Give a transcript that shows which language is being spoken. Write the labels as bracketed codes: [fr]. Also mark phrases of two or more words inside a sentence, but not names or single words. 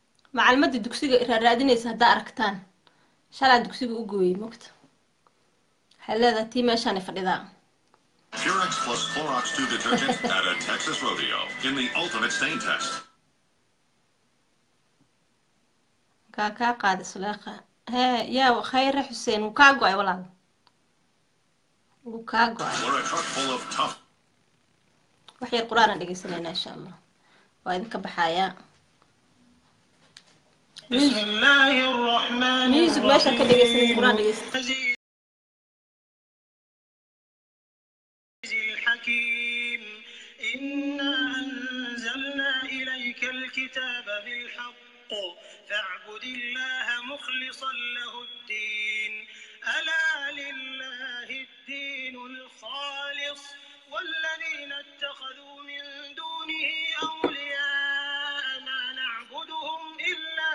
[so] macalmadda dugsiga raadinaysa haddaa aragtaan shalaa dugsiga u gooyey mogta waxay leedahay tii meeshaanay fadhidaa [en] Purex plus Clorox 2 detergent at a Texas rodeo in the ultimate stain test. [so] kaa qaada suleeqa hee yaa khayre xuseen wuu kaa go-ay walaal wuu kaa go-ay [en] Or a truck full of tough. [so] wax yar qur-aanan dhegeysanayna [ar] إن شاء الله [so] waa idinka baxayaa [ar] بسم الله الرحمن [so] music meesha ka dhegeysanaysa qur-aan dhegeysta [ar] الحكيم إنا أنزلنا إليك الكتاب بالحق فاعبد الله مخلصا له الدين ألا لله الدين الخالص والذين اتخذوا من دونه أولياء ما نعبدهم إلا